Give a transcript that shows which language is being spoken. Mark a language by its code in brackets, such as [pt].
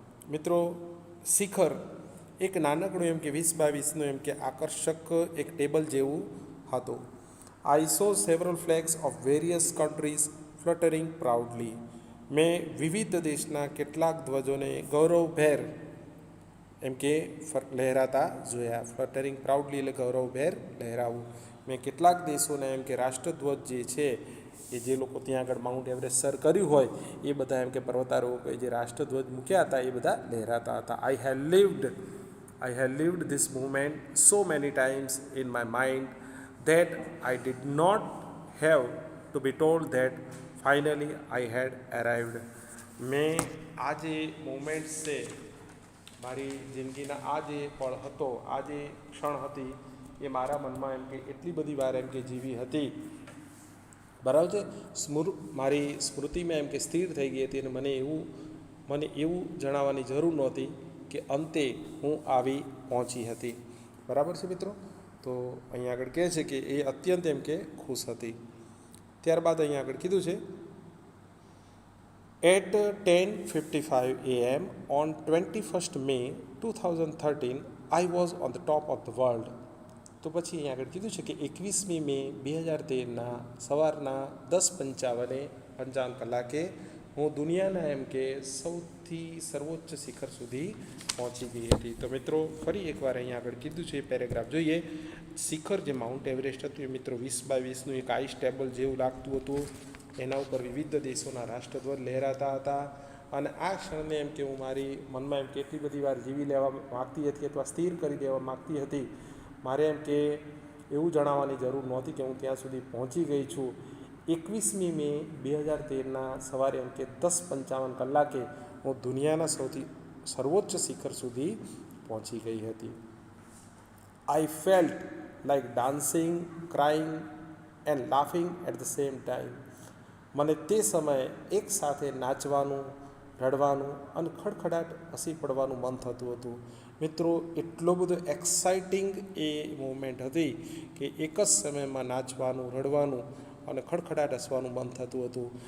[gu] મિત્રો, શિખર એક નાનકડું એમ કે 20 by 20નું એમ કે આકર્ષક એક ટેબલ જેવું હતું. [en] I saw several flags of various countries fluttering proudly. [gu] મેં વિવિધ દેશના કેટલાક ધ્વજોને ગૌરવભેર એમ કે લહેરાતા જોયા. ફ્લટરિંગ પ્રાઉડલી એટલે ગૌરવભેર લહેરાવું. મેં કેટલાક દેશોના એમ કે રાષ્ટ્રધ્વજ જે છે એ જે લોકો ત્યાં આગળ માઉન્ટ એવરેસ્ટ સર કર્યું હોય એ બધા એમ કે પર્વતારોહકોએ જે રાષ્ટ્રધ્વજ મૂક્યા હતા એ બધા લહેરાતા હતા. [en] I had lived this moment so many times in my mind that I did not have to be told that finally I had arrived. [gu] મેં આ જે મોમેન્ટ્સ છે, મારી જિંદગીના આ જે પળ હતો, આ જે ક્ષણ હતી એ મારા મનમાં એમ કે એટલી બધી વાર એમ કે જીવી હતી, બરાબર છે. મારી સ્મૃતિમાં એમ કે સ્થિર થઈ ગઈ હતી અને મને એવું જણાવવાની જરૂર નહોતી કે અંતે હું આવી પહોંચી હતી. બરાબર છે મિત્રો. તો અહીંયા આગળ કહે છે કે એ અત્યંત એમ કે ખુશ હતી. ત્યારબાદ અહીંયા આગળ કીધું છે [en] At 10:55 a.m. on 21st May 2013, I was on the top of the world. [gu] તો પછી અહીંયા આગળ કીધું છે કે 21મી મે 2013ના સવારના 10:55 કલાકે હું દુનિયાના એમ કે સૌથી સર્વોચ્ચ શિખર સુધી પહોંચી ગઈ હતી. તો મિત્રો, ફરી એકવાર અહીંયા આગળ કીધું છે પેરેગ્રાફ જોઈએ. શિખર જે માઉન્ટ એવરેસ્ટ હતું એ મિત્રો 20 by 20નું એક આઈસ ટેબલ જેવું લાગતું હતું. એના ઉપર વિવિધ દેશોના રાષ્ટ્રધ્વજ લહેરાતા હતા. અને આ ક્ષણને એમ કે હું મારી મનમાં એમ કે એટલી બધી વાર જીવી લેવા માગતી હતી અથવા સ્થિર કરી દેવા માગતી હતી. મારે એમ કે એવું જણાવવાની જરૂર નહોતી કે હું ત્યાં સુધી પહોંચી ગઈ છું. 21મી મે 2013ના સવારે એમ કે 10:55 કલાકે હું દુનિયાના સૌથી સર્વોચ્ચ શિખર સુધી પહોંચી ગઈ હતી. [en] I felt like dancing, crying and laughing at the same time. [gu] મને તે સમયે એક સાથે નાચવાનું, રડવાનું અને ખડખડાટ હસી પડવાનું મન થતું હતું. મિત્રો, એટલો બધો એક્સાઇટિંગ એ મૂવમેન્ટ હતી કે એક જ સમયમાં નાચવાનું, રડવાનું અને ખડખડાટ હસવાનું મન થતું હતું.